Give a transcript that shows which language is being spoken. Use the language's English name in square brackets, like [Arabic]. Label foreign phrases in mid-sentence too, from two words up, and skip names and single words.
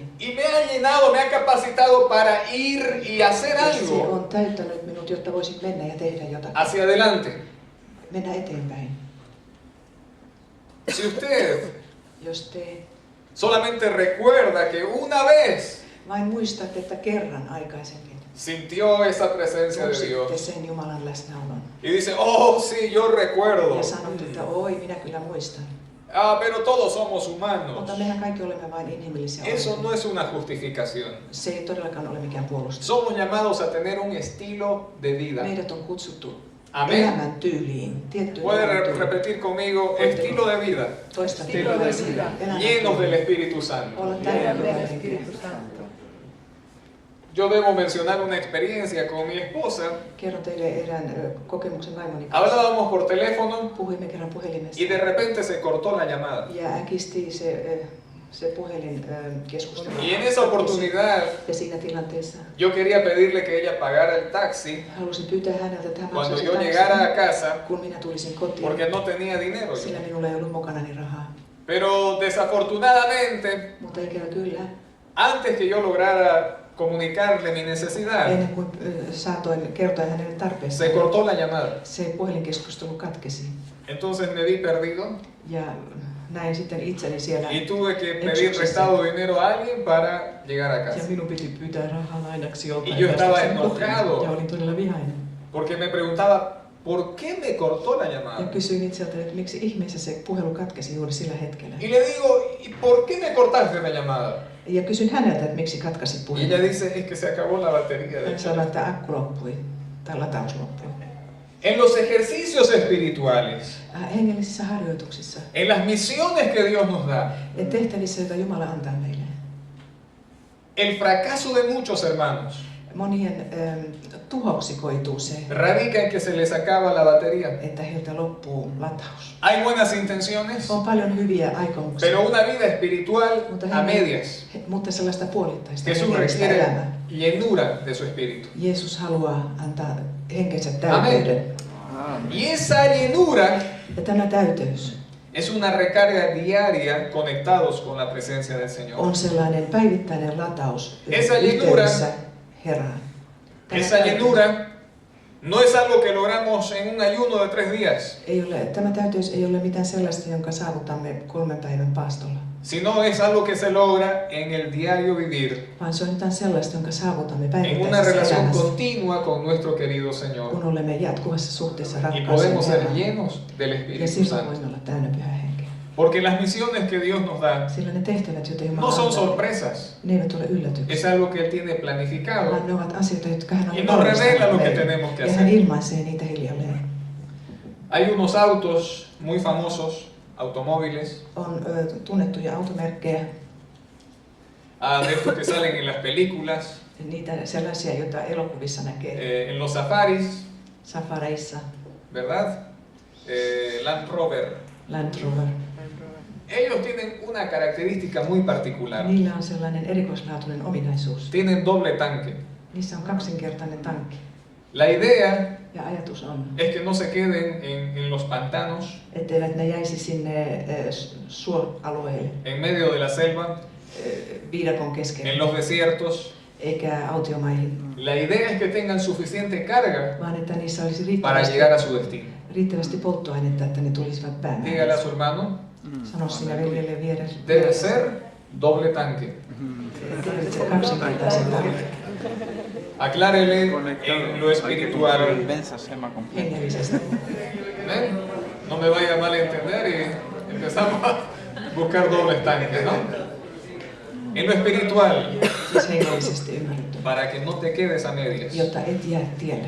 [Spanish] y me ha llenado, me ha capacitado para ir y hacer [Finnish] Ja se [Spanish] algo [Finnish] on täyttänyt minut, jotta voisin mennä ja tehdä jotakin. [Spanish] hacia adelante. [Finnish] Mennä eteenpäin. [Spanish] Si usted [Finnish] Jos te [Spanish] solamente recuerda que una vez [Finnish] vain muistatte, että kerran aikaisemmin [Spanish] sintió esa presencia de [Finnish] tunsitte [Spanish] Dios [Finnish] sen Jumalan läsnäolon. [Spanish] y dice, oh sí, yo recuerdo. [Finnish] Ja sanotte, että oi, minä kyllä muistan. [Spanish] Ah, pero todos somos [Finnish] Mutta [Spanish] humanos. [Finnish] mehän kaikki olemme vain inhimillisiä [Spanish] Eso [Finnish] olevia. [Spanish] no es una justificación. [Finnish] Se ei todellakaan ole mikään puolustus. [Spanish] Somos llamados a tener un estilo de vida. [Finnish] Meidät on kutsuttu [Spanish] Amén. [Finnish] elämäntyyliin, tiettyyn [Spanish] Puede [Finnish] elämäntyyliin. [Spanish] repetir conmigo, estilo de vida, [Finnish] Toista [Spanish] Estilo de vida. llenos del Espíritu Santo. [Finnish] Olla täynnä Pyhää henkeä. [Spanish] Yo debo mencionar una experiencia con mi esposa. [Finnish] Kerron teille erään kokemuksen vaimoni kanssa. [Spanish] Hablábamos por teléfono [Finnish] Puhuimme kerran puhelimessa. [Spanish] y de repente se cortó la llamada. [Finnish] Ja äkisti se puhelin keskustelu. [Spanish] Y en esa oportunidad [Finnish] Ja siinä tilanteessa [Spanish] yo quería pedirle que ella pagara el taxi [Finnish] halusin pyytää häneltä, että hän [Spanish] cuando [Finnish] maksaisi [Spanish] yo [Finnish] taksin, [Spanish] llegara a casa [Finnish] kun minä tulisin kotiin, [Spanish] porque no tenía dinero. yo. [Finnish] sillä minulla ei ollut mukanani rahaa. [Spanish] Pero desafortunadamente, [Finnish] Mutta ikävä kyllä, [Spanish] antes que yo lograra comunicarle mi necesidad, [Finnish] ennen kuin saatoin kertoa hänelle tarpeesta, [Spanish] se cortó la llamada. [Finnish] se puhelinkeskustelu katkesi. [Spanish] Entonces me vi perdido [Finnish] Ja näin sitten itseni siellä. [Spanish] y tuve que pedir prestado dinero a alguien para llegar a [Finnish] Ja [Spanish] casa. [Finnish] minun piti pyytää rahaa lainaksi joltain. [Spanish] Y yo estaba [Finnish] päästäkseni kotiin. [Spanish] enojado. [Finnish] Ja olin todella vihainen. [Spanish] Porque me preguntaba, ¿por qué me cortó la [Finnish] Ja [Spanish] llamada? [Finnish] kysyin itseltäni, että miksi ihmeessä se puhelu katkesi juuri sillä hetkellä. [Spanish] Y le digo, ¿y por qué me cortaste la llamada? [Finnish] Ja kysyin häneltä, että miksi katkasit [Spanish] Y [Finnish] puhelun. [Spanish] ella dice, es que se acabó la batería. [Finnish] Hän sanoi, että akku loppui, tai lataus loppui. [Spanish] En los ejercicios espirituales, [Finnish] Hengellisissä harjoituksissa, [Spanish] en las misiones que Dios nos da, [Finnish] tehtävissä, joita Jumala antaa meille. [Spanish] el fracaso de muchos hermanos [Finnish] Monien tuhoksi koituu se, [Spanish] radica en que se les acaba la batería. [Finnish] että heiltä loppuu lataus. [Spanish] Hay buenas intenciones, [Finnish] On paljon hyviä aikomuksia, [Spanish] pero una vida espiritual a medias. [Finnish] mutta sellaista puolittaista [Spanish] Jesús [Finnish] hengellistä [Spanish] requiere [Finnish] elämää. [Spanish] llenura de su espíritu. [Finnish] Jeesus haluaa antaa henkensä täyteyden. [Spanish] Y esa llenura [Finnish] Ja tämä täyteys [Spanish] es una recarga diaria conectados con la presencia del Señor. [Finnish] on sellainen päivittäinen lataus [Spanish] Esa [Finnish] yhteydessä Herraan. Tämä [Spanish] Esa [Finnish] täyteys [Spanish] llenura no es algo que logramos en un ayuno de 3 días, [Finnish] tämä täyteys ei ole mitään sellaista, jonka saavutamme 3 päivän paastolla, [Spanish] sino es algo que se logra en el diario vivir, [Finnish] vaan se on jotain sellaista, jonka saavutamme [Spanish] en una [Finnish] päivittäisessä [Spanish] relación [Finnish] elämässä, [Spanish] continua con nuestro querido Señor. [Finnish] kun olemme jatkuvassa suhteessa [Spanish] Y [Finnish] rakkaaseen [Spanish] podemos ser [Finnish] Herraan. [Spanish] llenos del [Finnish] Ja [Spanish] Espíritu [Finnish] silloin [Spanish] Santo. [Finnish] voimme olla täynnä Pyhää Henkeä. [Spanish] Porque las misiones que Dios nos da [Finnish] Sillä ne tehtävät, joita Jumala [Spanish] no son [Finnish] antaa, [Spanish] sorpresas, [Finnish] ne eivät ole [Spanish] es [Finnish] yllätyksiä, [Spanish] algo que Él tiene planificado. [Finnish] vaan ne ovat asioita, jotka hän [Spanish] Y [Finnish] on [Spanish] nos revela lo [Finnish] valmistanut [Spanish] que [Finnish] meille. [Spanish] tenemos que [Finnish] Ja hän [Spanish] hacer. [Finnish] ilmaisee niitä hiljalleen. [Spanish] Hay unos autos muy famosos, automóviles, [Finnish] On tunnettuja automerkkejä, [Spanish] de estos que salen en las películas, [Finnish] niitä sellaisia, joita elokuvissa näkee, [Spanish] en los safaris, [Finnish] safareissa, [Spanish] ¿verdad? Land Rover. Land Rover. Ellos tienen una característica muy particular. [Finnish] Niillä on sellainen erikoislaatuinen ominaisuus. [Spanish] Tienen doble tanque. [Finnish] Niissä on kaksinkertainen tankki. [Spanish] La idea [Finnish] Ja ajatus on, [Spanish] es que no se queden en los pantanos, [Finnish] etteivät ne jäisi sinne suoalueille, [Spanish] en medio de la selva, [Finnish] viidakon [Spanish] en [Finnish] keskelle, [Spanish] los desiertos. [Finnish] eikä autiomaihin, [Spanish] La idea es que tengan suficiente carga [Finnish] vaan että niissä olisi [Spanish] para llegar a su destino. [Finnish] riittävästi polttoainetta, että ne tulisivat [Spanish] Dígale a [Finnish] päämään. [Spanish] su hermano, [Finnish] Sano sinä veljelle vieressä. [Spanish] debe ser doble tanque. [Finnish] Tarvitset kaksinkertaisen tankin. [Spanish] Aclárele en lo espiritual. [Finnish] Hengellisesti. [Spanish] ¿Ven? No me vaya a malentender y empezamos a buscar dobles tanques, ¿no? En lo espiritual, [Finnish] Siis hengellisesti ymmärretty. [Spanish] para que no te quedes a medias, [Finnish] Jotta et jää tielle.